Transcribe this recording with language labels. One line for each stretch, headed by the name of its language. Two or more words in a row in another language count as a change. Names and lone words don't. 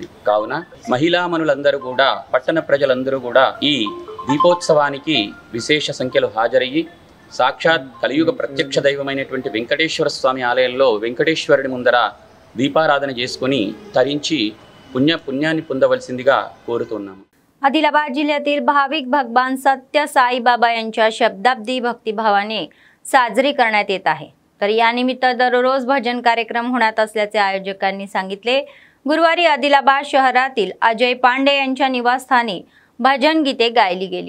Telugu: కావున మహిళామణులందరూ కూడా, పట్టణ ప్రజలందరూ కూడా ఈ దీపోత్సవానికి విశేష సంఖ్యలో హాజరయ్యి సాక్షాత్ కలియుగ ప్రత్యక్ష దైవమైనటువంటి వెంకటేశ్వర స్వామి ఆలయంలో వెంకటేశ్వరుడి ముందర దీపారాధన చేసుకుని తరించి పుణ్యాన్ని పొందవలసిందిగా కోరుతున్నాము.
Marathi: आदिलाबाद जिल्ह्यातील भाविक भगवान सत्य साईबाबा यांच्या शब्दाब्दी भक्तिभावाने साजरी करण्यात येत आहे. तर यानिमित्त दररोज भजन कार्यक्रम होण्यात असल्याचे आयोजकांनी सांगितले. गुरुवारी आदिलाबाद शहरातील अजय पांडे यांच्या निवासस्थानी भजन गीते गायली गेली.